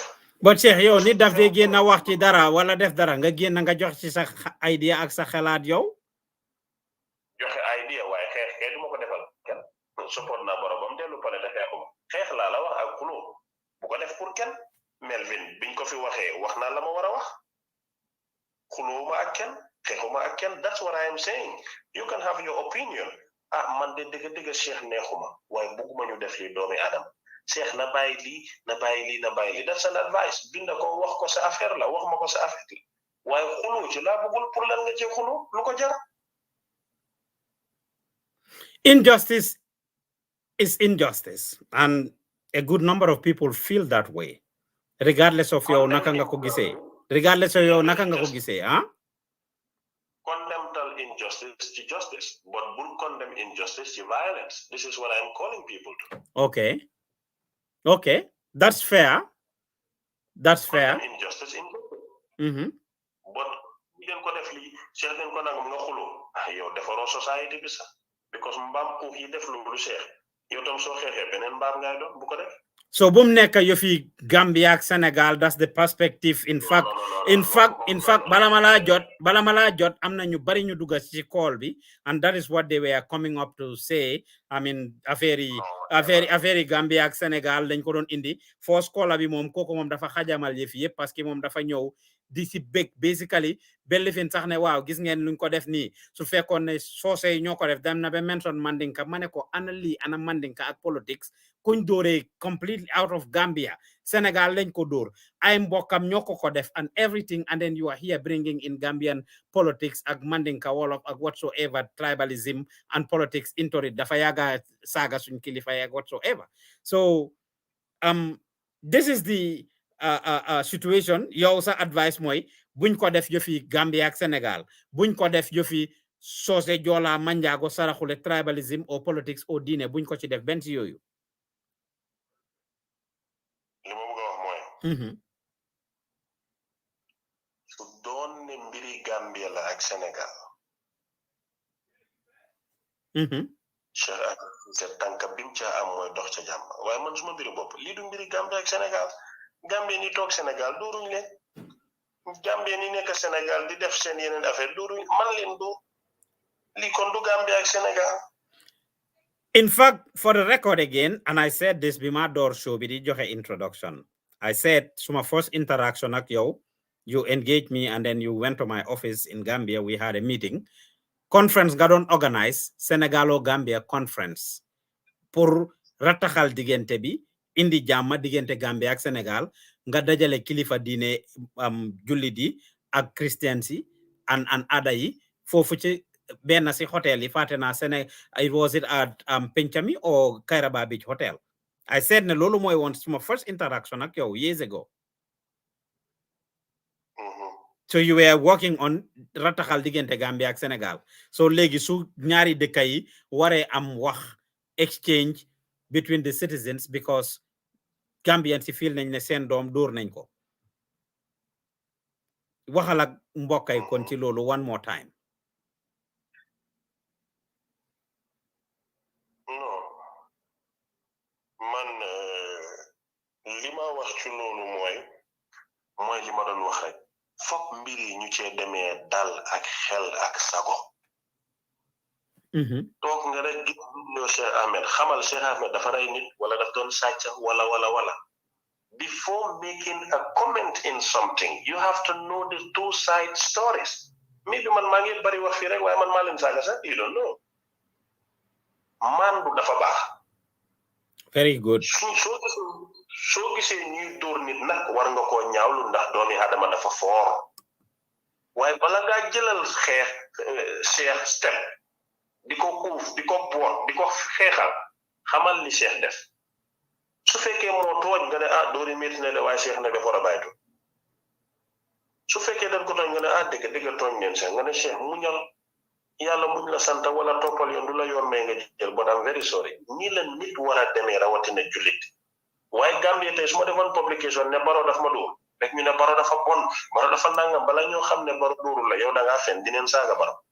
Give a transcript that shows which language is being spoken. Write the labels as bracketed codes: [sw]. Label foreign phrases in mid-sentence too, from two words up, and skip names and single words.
[wo] But Cheikh yow nit daf dee génn wax ci dara wala def dara nga génn nga jox ci sa idea ak sa xalaat yow. joxe idea waaye xeex duma ko defal kenn support naa boromam dellu pale te xeexuma xeex laa la wax ak xuloo bu ko def pour kenn Melvin biñ ko fi waxee wax naa la ma war a wax xuloowuma ak kenn xeexuma ak kenn [en] that's what I am saying you can have your opinion [wo] man de dëgg Cheikh neexuma waaye bugguma ñu def li doomi Adam Cheikh na bàyyi lii [en] that's an advice [wo] binda ko wax ko sa affaire la wax ma ko sa affaire la waaye xuloo ci laa bëggul pour lan nga ci xuloo lu ko jar. [en] Injustice is injustice and a good number of people feel that way regardless of [wo] yow naka nga ko gisee [en] Condemn injustice to justice, but will condemn injustice to violence. This is what I'm calling people to. Okay, that's fair. Injustice. But we can call it certain [wo] yow defaroo society bi sax because mbaam xuux yi def loolu Cheikh yow tam soo xeexee beneen mbaam ngay doon bu ko def. So boom neka yo fi Gambia ak Senegal, [en] that's the perspective. In fact [wo] balamala jot amna ñu bari ñu dugga ci call bi, [en] and that is what they were coming up to say. I mean [wo] affaire Gambia ak Senegal dañ ko doon indi first call bi mom koko mom dafa xajamal yef yep parce que mom dafa ñew di ci big basically bellifin sax ne waaw gis ngeen luñ ko def ni su fekkon ne sosé ñoko def dem na be mention mandinka mané ko ana li ana mandinka ak politics kuñ dooree [en] completely out of Gambia Senegal [wo] lañ ko door ay mbokam ñoko ko def [en] and everything, and then you are here bringing in Gambian politics [wo] ak mandinka wolof ak [en] whatsoever tribalism and politics into it [wo] dafa yaga saga suñ kilifa yak whatsoever. [en] So this is the situation. [wo] Yow sa advice moy buñ ko def yofi Gambia ak Senegal, buñ ko def yofi sosé jola manjago saraxule [en] tribalism or politics [wo] or diine buñ ko ci def ben ci yoyu. li ma bëgg a wax mooy su doon ne mbiri Gambia la ak Sénégal Cheikh Ahmed Ceesay tànka bim ca am mooy dox ca jàmm waaye man suma mbiri bopp lii du mbiri Gambia ak Sénégal. Gambia ni toog Sénégal dooruñ leen Gambia ni nekk Sénégal di def seen yeneen affaire dooruñ man leen doo lii kon du Gambia ak Sénégal. [en] In fact, for the record again, and I said this [wo] bima door show bi di joxe introduction, [en] I said [wo] suma first interaction ak yow, [en] you engaged me and then you went to my office in Gambia. We had a meeting conference [wo] nga doon organize Senegalo Gambia conference pour rataxal diggante bi indi jàmm diggante Gambia ak Senegal nga dajale kilifa diine jullit yi ak Christians yi and ada yi foofu ci benn si hotel yi fàtte naa [en] was it at Penchami or Kairaba Beach Hotel. I said [wo] ne loolu mooy woon suma [en] first interaction [wo] ak yow [en] years ago. So you were working on rataxal diggante Gambia ak Senegal. [wo] So léegi su ñaari dëkk yi waree am wax [en] exchange between the citizens because Gambians [wo] si feel nañ ne seen doom dóor nañ ko. Waxal ak mbokk yi kon ci loolu [en] one more time. [wo] Man li ma wax ci loolu mooy li ma doon wax rek fokk mbir yi ñu cee demee dal ak xel ak sago. toog nga rek gis ñoo Cheikh Ahmed xamal Cheikh Ahmed dafa rey nit wala daf doon sàcc wala [en] before making a comment in something you have to know the two side stories. [wo] Maybe man maa ngi bari wax fii rek waaye man maa leen saaga sax [en] you don't know. [wo] Man du dafa baax. [en] Very good. [wo] soo gisee ñuy dóor nit nag war nga koo ñaawlu ndax doomi Adama dafa foor waaye bala ngaa jëlal Cheikh step di ko uuf di ko boot di ko xeexal xamal li Cheikh def su fekkee moo tooñ nga ne dóori métti na de waaye Cheikh ne dafa war a bàyyi su fekkee dañ ko tooñ nga ne dëgg tooñ leen Cheikh nga ne Cheikh muñal yàlla muñ la sant wala toppal yoon du la yoon may nga jël [en] but I'm very sorry [wo] nii la nit war a demee rawatina jullit waaye Gambie tey su ma defoon publication ne Barrow daf ma dóor rek ñu ne Barrow dafa bon Barrow dafa nangam bala ñoo xam ne Barrow dóorul la yow da ngaa fen dineen saaga Barrow